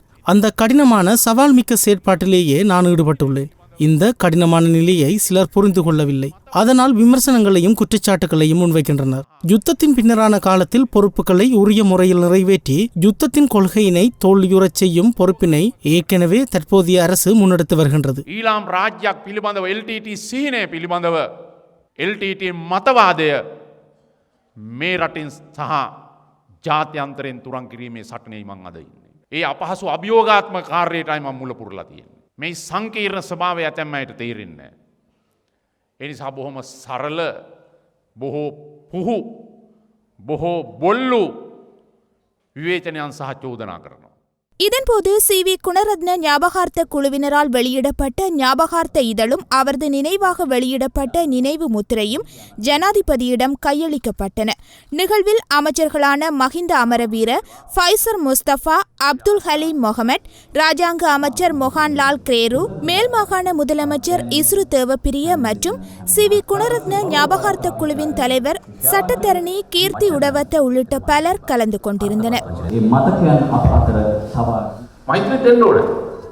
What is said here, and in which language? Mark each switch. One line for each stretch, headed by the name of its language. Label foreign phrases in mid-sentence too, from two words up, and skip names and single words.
Tamil: அந்த கடினமான சவால் மிக்க செயற்பாட்டிலேயே நான் ஈடுபட்டுள்ளேன். இந்த கடினமான நிலையை சிலர் புரிந்து கொள்ளவில்லை. அதனால் விமர்சனங்களையும் குற்றச்சாட்டுகளையும் முன்வைக்கின்றனர். யுத்தத்தின் பின்னரான காலத்தில் பொறுப்புகளை உரிய முறையில் நிறைவேற்றி யுத்தத்தின் கொள்கையினை தோல்வியுறச் செய்யும் பொறுப்பினை ஏற்கனவே தற்போதைய அரசு முன்னெடுத்து வருகின்றது.
Sinhala: ඊළාම් රාජ්‍යයක් පිළිබඳව LTT සීනය පිළිබඳව LTT මතවාදය මේ රටින් සහ ජාත්‍යන්තරයෙන් තුරන් කිරීමේ සටනේ මං අද ඉන්නේ. ඒ අපහසු අභියෝගාත්මක කාර්යයටයි මම මුල පුරලා තියෙන්නේ. මේ සංකීර්ණ ස්වභාවය ඇතැම් අයට තේරෙන්නේ නැහැ. ඒ නිසා බොහොම සරල, බොහෝ පුහු, බොහෝ බොල්ලු විවේචනයන් සහ චෝදනා කරනවා.
Tamil: இதன்போது CV குணரத்ன ஞாபகார்த்த குழுவினரால் வெளியிடப்பட்ட ஞாபகார்த்த இதழும் அவரது நினைவாக வெளியிடப்பட்ட நினைவு முத்திரையும் ஜனாதிபதியிடம் கையளிக்கப்பட்டன. நிகழ்வில் அமைச்சர்களான மஹிந்த அமரவீர, ஃபைசர் முஸ்தபா, அப்துல் ஹலீம் மொஹமட், ராஜாங்க அமைச்சர் மொஹான்லால் கிரேரு, மேல் மாகாண முதலமைச்சர் இஸ்ரு தேவப்பிரிய மற்றும் CV குணரத்ன ஞாபகார்த்த குழுவின் தலைவர் சட்டத்தரணி கீர்த்தி உடவத்த உள்ளிட்ட பலர் கலந்து கொண்டிருந்தனர்.
Sinhala: මෛත්‍රී දෙන්න ඕනේ.